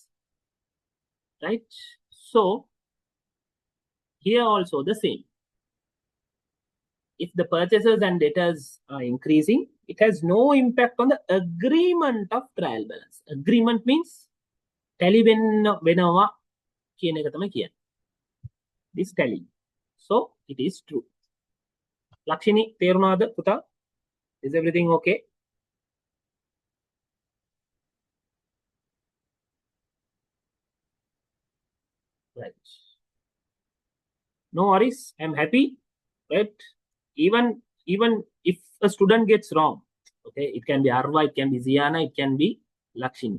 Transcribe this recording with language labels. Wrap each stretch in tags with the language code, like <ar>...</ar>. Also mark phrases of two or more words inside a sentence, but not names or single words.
<en>Right? So, here also the same. If the purchasers and debtors are increasing, it has no impact on the agreement of trial balance. Agreement means tally</en> <si>වෙනවා කියන එක තමයි කියන්නේ.</si> <en>This tally. So it is true. Lakshini,</en> <si>තේරුණාද පුතා?</si> <en>Is everything okay? Right. No worries. I'm happy. Right. Even if a student gets wrong, okay, it can be Arva, it can be Ziana, it can be Lakshini.</en>